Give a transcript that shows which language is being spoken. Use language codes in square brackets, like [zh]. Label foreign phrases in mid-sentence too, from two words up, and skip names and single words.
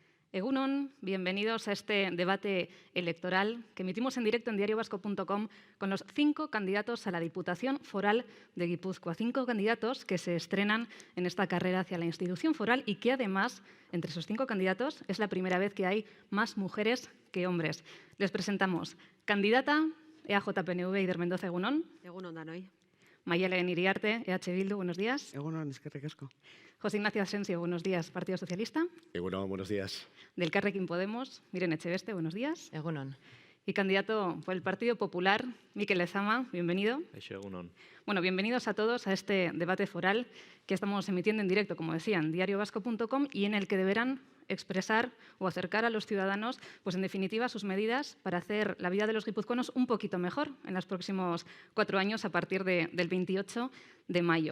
[eu] Egunon, [es] bienvenidos a este debate electoral que emitimos en directo en diariovasco.com con los 5 candidatos a la Diputación Foral de Guipúzcoa. 5 candidatos que se estrenan en esta carrera hacia la institución foral y que además, entre esos 5 candidatos, es la primera vez que hay más mujeres que hombres. Les presentamos candidata EAJ-PNV Eider Mendoza, egunon. [eu] Egunon danoi. [es] Mayalen Iriarte, EH Bildu, buenos días. [eu] Egunon, eskerrik asko. [es] José Ignacio Asensio, buenos días, Partido Socialista. Egunon, buenos días. Del Elkarrekin Podemos, Miren Echeveste, buenos días. [eu] Egunon. [es] Y candidato por el Partido Popular, Mikel Lezama, bienvenido. [eu] Egunon. [es] Bueno, bienvenidos a todos a este debate foral que estamos emitiendo en directo, como decía, en diariovasco.com y en el que deberán expresar o acercar a los ciudadanos, pues en definitiva, sus medidas para hacer la vida de los guipuzcoanos un poquito mejor en los próximos 4 años a partir del 28 de mayo.